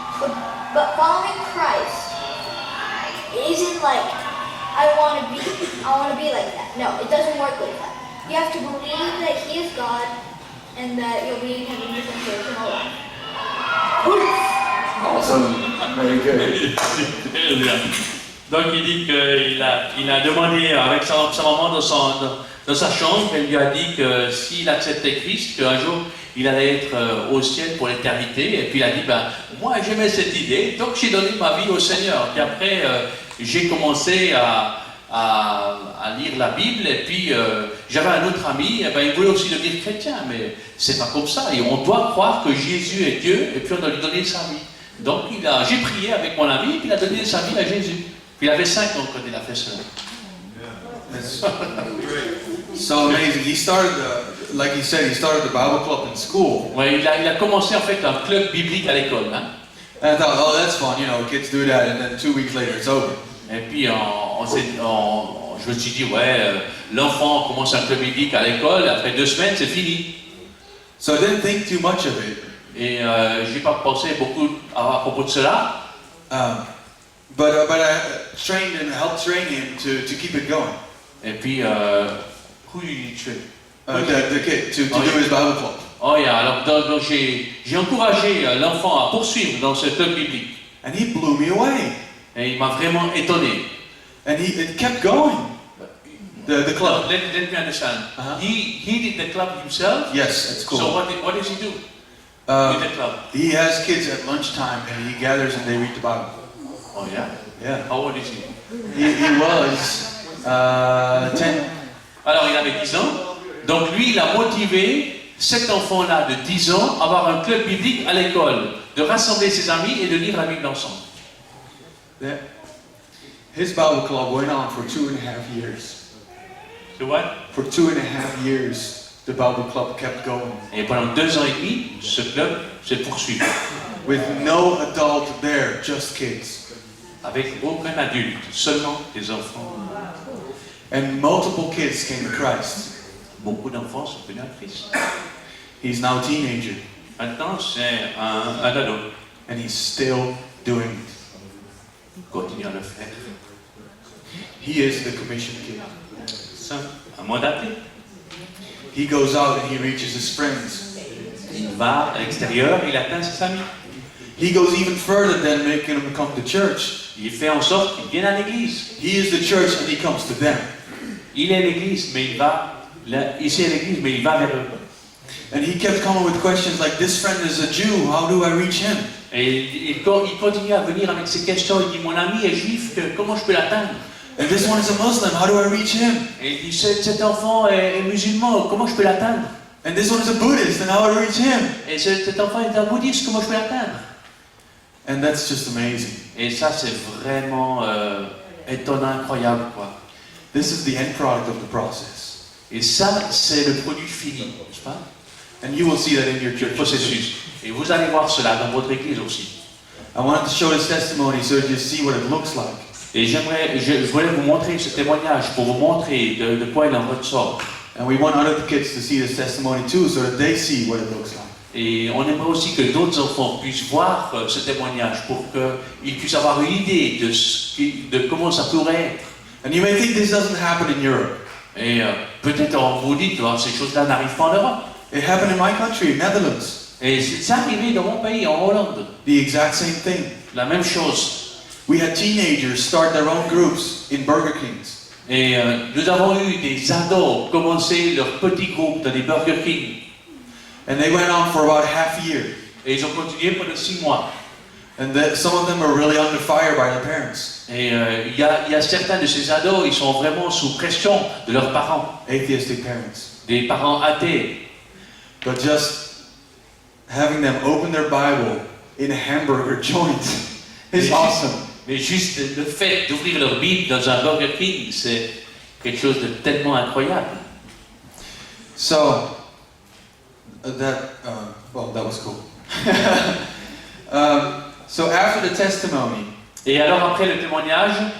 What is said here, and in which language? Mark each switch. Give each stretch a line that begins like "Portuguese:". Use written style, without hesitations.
English: But following Christ isn't like, I want to be like that. No, it doesn't work like that. You have to believe that he is God and that you'll be in heaven with him for eternal life. Awesome. Very good.
French: Donc il dit qu'il a demandé avec sa maman dans sa chambre, elle lui a dit que s'il acceptait Christ, qu'un jour il allait être au ciel pour l'éternité. Et puis il a dit, moi j'aimais cette idée, donc j'ai donné ma vie au Seigneur. Puis après j'ai commencé à lire la Bible, et puis j'avais un autre ami, il voulait aussi devenir chrétien, mais c'est pas comme ça, et on doit croire que Jésus est Dieu, et puis on doit lui donner sa vie. Donc j'ai prié avec mon ami, et puis il a donné sa vie à Jésus. Puis il avait 5 ans quand il a fait cela.
English: So amazing. He started, like he said, he started the Bible club in school.
French: Ouais, il a commencé en fait un club biblique à l'école. Hein?
English: And I thought, oh, that's fun, kids do that, and then 2 weeks later it's over.
French: Et puis je me suis dit, l'enfant commence un club biblique à l'école, après 2 semaines c'est fini.
English: So I didn't think too much of it.
French: Et j'ai pas pensé beaucoup à propos de cela.
English: But I trained and helped train him to keep it going.
French: Et puis,
English: who you train? The kid to do his Bible club.
French: Oh yeah, alors donc j'ai encouragé l'enfant à poursuivre dans ce club biblique.
English: And he blew me away.
French: Et il m'a vraiment étonné.
English: And it kept going. The club. Let me understand. Uh-huh. He did the club himself. Yes, it's cool. So what does he do Uh, with the club? he has kids at lunchtime and he gathers and they read the Bible. Oh yeah. Yeah. How old is he? He was 10.
French: Alors il avait 10 ans. Donc lui, il a motivé cet enfant-là de 10 ans à avoir un club biblique à l'école, de rassembler ses amis et de lire la Bible ensemble.
English: Yeah. His Bible club went on for 2.5 years.
French: Tu vois?
English: For 2.5 years, the Bible club kept going.
French: Et pendant 2 ans et demi, ce club se poursuit.
English: With no adult there, just kids.
French: Avec aucun adulte, seulement des enfants.
English: And multiple kids came to Christ.
French: Beaucoup d'enfants sont venus à Christ.
English: He's now a teenager,
French: Maintenant, c'est un ado.
English: and he's still doing it.
French: Continue à le faire.
English: He is the commission kid.
French: C'est un mandaté.
English: He goes out and he reaches his friends.
French: Il va à l'extérieur, il atteint ses amis.
English: He goes even further than making them come to church.
French: Il fait en sorte qu'ils viennent à l'église.
English: He is the church and he comes to them.
French: Il est l'église, mais il va ici à l'église, mais il va vers eux.
English: And he kept coming with questions like, this friend is a Jew, how do I reach him?
French: Et il continue à venir avec ces questions. Il dit, mon ami est juif, comment je peux l'atteindre?
English: And this one is a Muslim, how do I reach him?
French: Et il dit, cet enfant est musulman, comment je peux l'atteindre?
English: And this one is a Buddhist, and how do I reach him?
French: Et cet enfant est un bouddhiste, comment je peux l'atteindre?
English: And that's just amazing.
French: Et ça, c'est vraiment étonnant, incroyable, quoi.
English: This is the end product of the process.
French: Et ça, c'est le produit fini, n'est-ce pas?
English: And you will see that in your
French: Le
English: church.
French: processus. Et vous allez voir cela dans votre église aussi.
English: I wanted to show this testimony so that you see what it looks like.
French: Et je voulais vous montrer ce témoignage pour vous montrer de quoi il en ressort.
English: And we want other kids to see this testimony too so that they see what it looks like.
French: Et on aimerait aussi que d'autres enfants puissent voir ce témoignage pour qu'ils puissent avoir une idée de comment ça pourrait être.
English: And you may think this doesn't happen in Europe.
French: Et peut-être on vous dit que ces choses-là n'arrivent pas en Europe.
English: It happened in my country, Netherlands.
French: Et c'est arrivé dans mon pays, en Hollande.
English: The exact same thing.
French: La même chose.
English: We had teenagers start their own groups in Burger Kings.
French: Et nous avons eu des ados commencer leur petit groupe dans des Burger King.
English: And they went on for about half a year.
French: Et ils ont continué pendant 6 mois.
English: And some of them were really under fire by their parents.
French: Et il y a certains de ces ados, ils sont vraiment sous pression de leurs parents.
English: Atheistic parents.
French: Des parents athées.
English: But just having them open their Bible in a hamburger joint is awesome.
French: Mais juste le fait d'ouvrir leur Bible dans un Burger King, c'est quelque chose de tellement incroyable.
English: So, that was cool. So after the testimony,
French: Et alors après le témoignage,